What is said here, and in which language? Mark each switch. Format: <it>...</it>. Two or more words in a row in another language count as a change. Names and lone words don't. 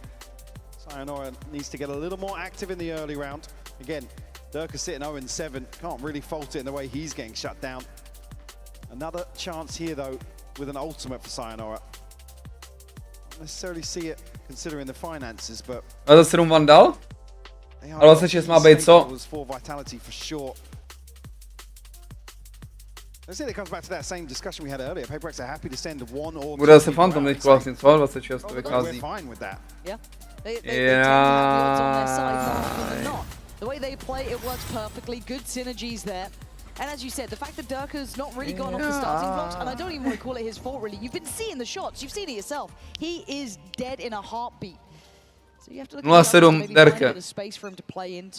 <en>Sayonara needs to get a little more active in the early round. Again, Durka sitting 0-7. Can't really fault it in the way he's getting shut down. Another chance here, though, with an ultimate for Sayonara. Don't necessarily see it considering the finances, but... 27 Vandal?</en> <cs>A 26 má být co?</cs> <en>For Vitality for sure. Let's say it comes back to that same discussion we had earlier. PRX are happy to send one or</en> <cs>Bude asi Phantom teď vlastně, co? 26 to vychází.</cs> <en>We're fine with that. Yeah. They tend to have the odds on their side more often than not. The way they play, it works perfectly. Good synergies there. And as you said, the fact that Durka's not really gone off the starting blocks, and I don't even want to call it his fault, really. You've been seeing the shots. You've seen it yourself. He is dead in a heartbeat. So you have to look at maybe find a bit of space for him to play into.</en>